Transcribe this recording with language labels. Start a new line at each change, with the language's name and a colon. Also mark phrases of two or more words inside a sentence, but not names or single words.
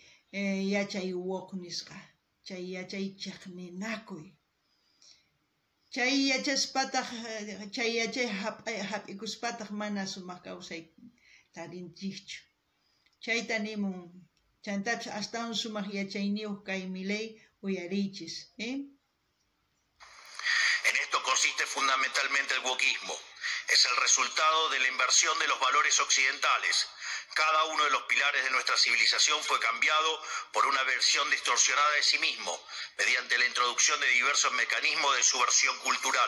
Quechua: yachay woqnisqa chay yachay chiqninakuy chay yachaspataq chay yachay hap'ikuspataq mana sumaq kawsay tarinchikchu. Chayta nimun chantapish astawan sumaq yachayniyuq kay Milei uyarichis,
Spanish: En esto consiste fundamentalmente el wokismo. Es el resultado de la inversión de los valores occidentales. Cada uno de los pilares de nuestra civilización fue cambiado por una versión distorsionada de sí mismo, mediante la introducción de diversos mecanismos de subversión cultural.